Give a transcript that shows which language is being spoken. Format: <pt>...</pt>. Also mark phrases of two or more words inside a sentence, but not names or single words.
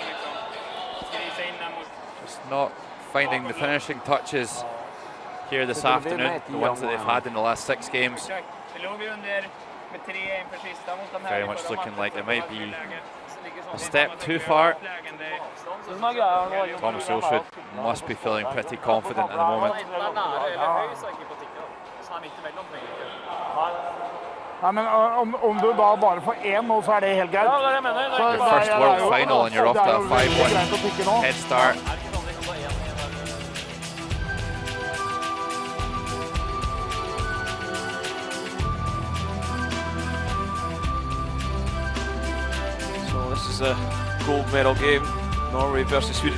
<en>Just not finding the finishing touches here this afternoon, the ones that they've had in the last 6 games. Very much looking like it might be a step too far. Thomas Ulsrud must be feeling pretty confident at the moment.</en> <no>Nei, men om du da bare får én nå, så det helt greit.</no> <en>Your first world final and you're off to a 5-1 head start. So this is a gold medal game, Norway versus Sweden.</en>